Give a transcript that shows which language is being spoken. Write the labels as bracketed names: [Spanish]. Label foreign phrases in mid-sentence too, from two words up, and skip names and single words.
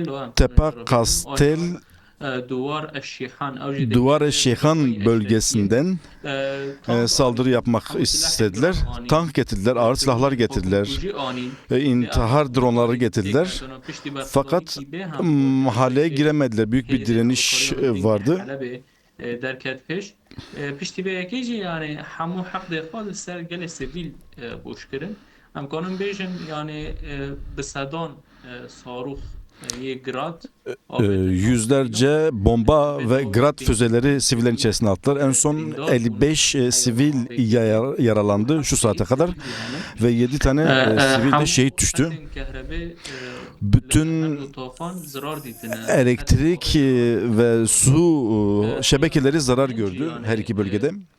[Turkish] Tepa Kastel Duvar-ı Şeyhan bölgesinden saldırı yapmak istediler. Tank getirdiler, ağır silahlar getirdiler, intihar dronları getirdiler. Fakat mahalleye giremediler. Büyük bir direniş vardı. [Kurdish] derket peş. Pişti be yekî yani hemû heq xwe li ser gelê sivîl boşkirin. Em kanin bêjin yani bi sedan sarûx yê grad [Turkish] Yüzlerce bomba ve grad füzeleri sivillerin içerisine attılar. En son 55 sivil yaralandı şu saate kadar ve 7 tane sivil de şehit düştü. Bütün elektrik ve su şebekeleri zarar gördü her iki bölgede.